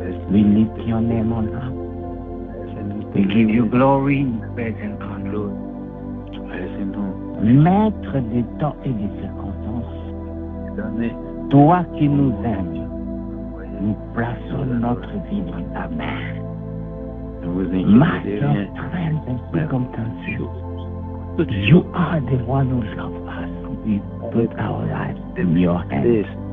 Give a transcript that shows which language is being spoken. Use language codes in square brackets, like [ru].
[en] We lift your name on high. We give you glory, praise and honor. [fr] Maître des temps et des circonstances, toi qui nous aimes, nous plaçons notre vie dans ta main. [en] Marque your strength and circumstances. You are the one who loves us. We put our lives in your hands.